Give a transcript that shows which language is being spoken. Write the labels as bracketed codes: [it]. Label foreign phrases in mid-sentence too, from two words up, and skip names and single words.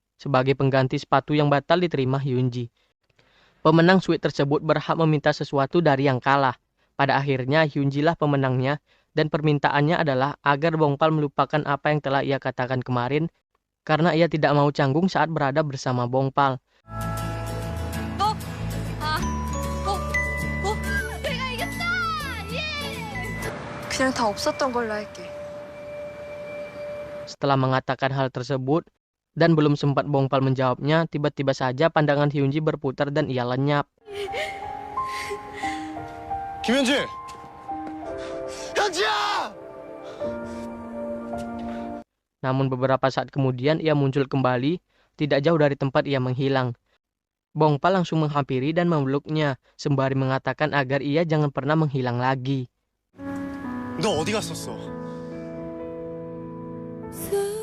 [id] Sebagai pengganti sepatu yang batal diterima Hyunji. Pemenang suite tersebut berhak meminta sesuatu dari yang kalah. Pada akhirnya Hyunji lah pemenangnya dan permintaannya adalah agar Bongpal melupakan apa yang telah ia katakan kemarin karena ia tidak mau canggung saat berada bersama Bongpal. [ko] 내가 이겼다! 예! 그냥 다 없었던 걸로 할게. [id] Setelah mengatakan hal tersebut dan belum sempat Bongpal menjawabnya, tiba-tiba saja pandangan Hyunji berputar dan ia lenyap. [ko] 김현지! 현지야! [id] Namun beberapa saat kemudian ia muncul kembali, tidak jauh dari tempat ia menghilang. Bongpal langsung menghampiri dan memeluknya, sembari mengatakan agar ia jangan pernah menghilang lagi. [ko] 너 어디 갔었어?